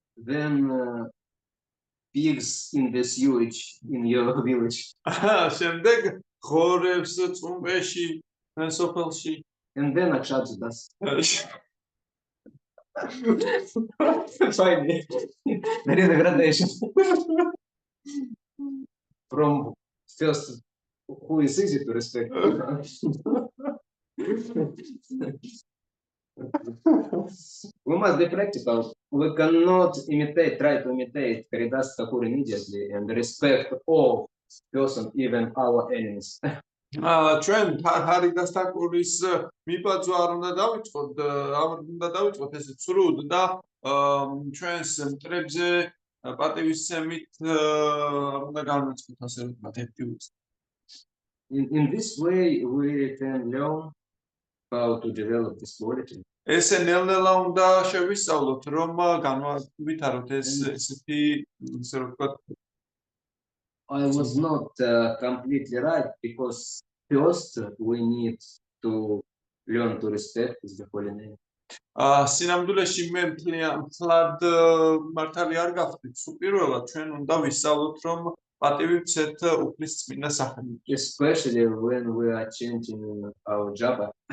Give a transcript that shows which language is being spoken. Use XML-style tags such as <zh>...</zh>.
<en>Then pigs in the sewage in your village.</en> <ka>შემდეგ ღორებს წუმბეში თქვენ სოფელში.</ka> <en>And then Akshatsudas. Finally, there is a gradation. From first, who is easy to respect. We must be practical. We cannot try to imitate Haridas Thakur immediately and respect all person, even our enemies.</en> <ka>ჩვენ ჰარიდას თაკურის მიბაძვა არ უნდა დავიწყოთ ესე ცრუდ და ჩვენს მტრებზე პატივისცემით არ უნდა განვაცხოთ ასე ვთქვათ აქტიურს.</ka> <en>In this way, we can learn how to develop this quality.</en> <ka>ესე ნელ-ნელა უნდა შევისწავლოთ რომ განვითაროთ ესეთი ისე რომ ვთქვათ</ka> <en>I was not completely right because first we need to learn to respect the holy name.</en> <ka>სინამდვილეში მე მთლად მართალი არ გავხდით. სულ პირველად ჩვენ უნდა ვისწავლოთ რომ პატივი ვცეთ უფლის წმინდა სახელით.</ka> <en>Especially when we are changing our japa.</en>